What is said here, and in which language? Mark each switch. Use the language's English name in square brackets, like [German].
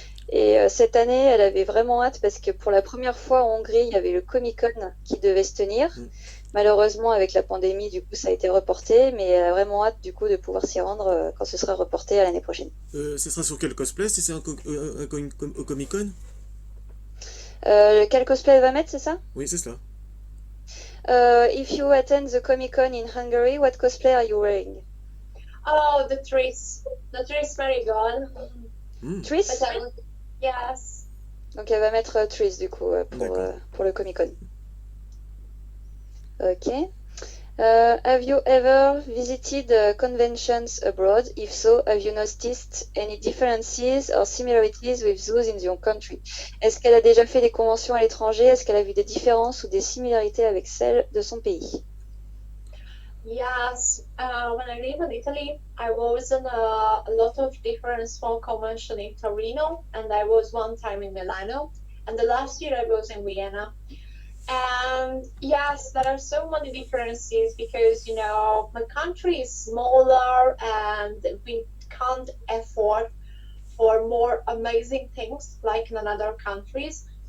[French] Et cette année, elle avait vraiment hâte parce que pour la première fois en Hongrie, il y avait le Comic-Con qui devait se tenir. Malheureusement, avec la pandémie, du coup, ça a été reporté, mais elle a vraiment hâte, du coup, de pouvoir s'y rendre quand ce sera reporté à l'année prochaine. Ce sera sur quel cosplay si c'est un Comic-Con? Quel cosplay elle va mettre, c'est ça? Oui, c'est cela. [English] If you attend the Comic-Con in Hungary, what cosplay are you wearing? Oh, the trees. The trees very good. Tris? Yes. [French] Donc elle va mettre Tris, du coup, pour le Comic-Con. Ok. [English] Have you ever visited conventions abroad? If so, have you noticed any differences or similarities with those in your country? [French] Est-ce qu'elle a déjà fait des conventions à l'étranger? Est-ce qu'elle a vu des différences ou des similarités avec celles de son pays? [English] Yes. When I live in Italy, I was in a lot of different small conventions in Torino, and I was one time in Milano, and the last year I was in Vienna. And yes, there are so many differences because my country is smaller and we can't afford for more amazing things like in other countries.